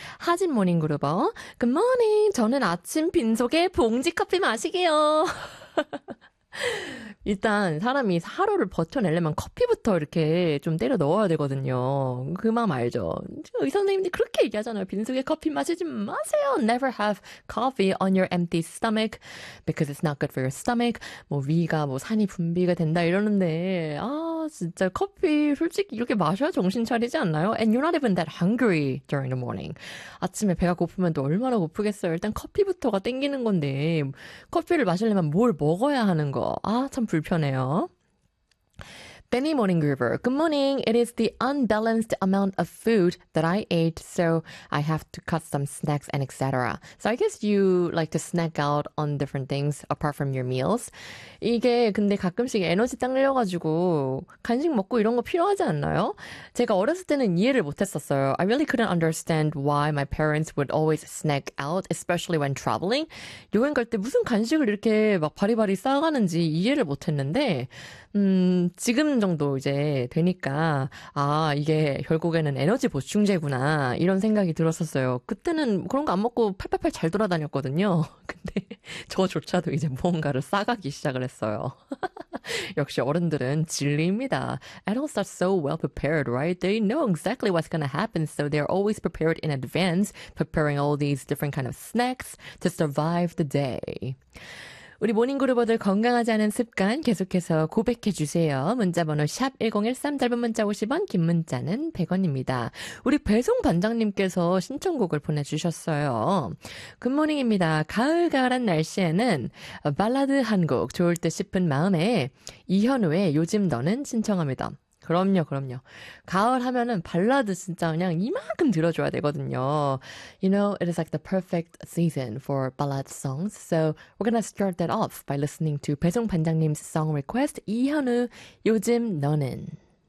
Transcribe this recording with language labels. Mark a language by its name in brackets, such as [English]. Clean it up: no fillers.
[Korean] 하진 모닝 그루버. 굿모닝. 저는 아침 빈속에 봉지 커피 마시게요. 일단 사람이 하루를 버텨내려면 커피부터 이렇게 좀 때려 넣어야 되거든요. 그맘 알죠? 의사 선생님들 그렇게 얘기하잖아요. 빈속에 커피 마시지 마세요. [English] Never have coffee on your empty stomach because it's not good for your stomach. [Korean] 뭐 위가 뭐 산이 분비가 된다 이러는데 아 진짜 커피 솔직히 이렇게 마셔야 정신 차리지 않나요? [English] And you're not even that hungry during the morning. [Korean] 아침에 배가 고프면 또 얼마나 고프겠어요. 일단 커피부터가 땡기는 건데 커피를 마시려면 뭘 먹어야 하는 거. 아, 참 불편해요. [English] Benny Morning Groover. Good morning. It is the unbalanced amount of food that I ate, so I have to cut some snacks and etc. So I guess you like to snack out on different things apart from your meals. [Korean] 이게 근데 가끔씩 에너지 딸려가지고 간식 먹고 이런 거 필요하지 않나요? 제가 어렸을 때는 이해를 못했었어요. [English] I really couldn't understand why my parents would always snack out, especially when traveling. [Korean] 여행 갈때 무슨 간식을 이렇게 막 바리바리 쌓아가는지 이해를 못했는데, 지금 정도 이제 되니까 아 이게 결국에는 에너지 보충제구나 이런 생각이 들었었어요. 그때는 그런 거안 먹고 팔팔팔 잘 돌아다녔거든요. 근데 저조차도 이제 뭔가를 싸가기 시작을 했어요. 역시 어른들은 진리입니다. [English] Adults are so well prepared, right? They know exactly what's gonna happen, so they're always prepared in advance, preparing all these different kind of snacks to survive the day. [Korean] 우리 모닝그루버들 건강하지 않은 습관 계속해서 고백해 주세요. 문자번호 샵 1013, 짧은 문자 50원, 긴 문자는 100원입니다. 우리 배송 반장님께서 신청곡을 보내주셨어요. 굿모닝입니다. 가을가을한 날씨에는 발라드 한곡 좋을 듯 싶은 마음에 이현우의 요즘 너는 신청합니다. 그럼요, 그럼요. 가을 하면은 발라드 진짜 그냥 이만큼 들어줘야 되거든요. [English] You know, it is like the perfect season for ballad songs. So we're gonna start that off by listening to 배송 반장님's song request, 이현우, 요즘 너는.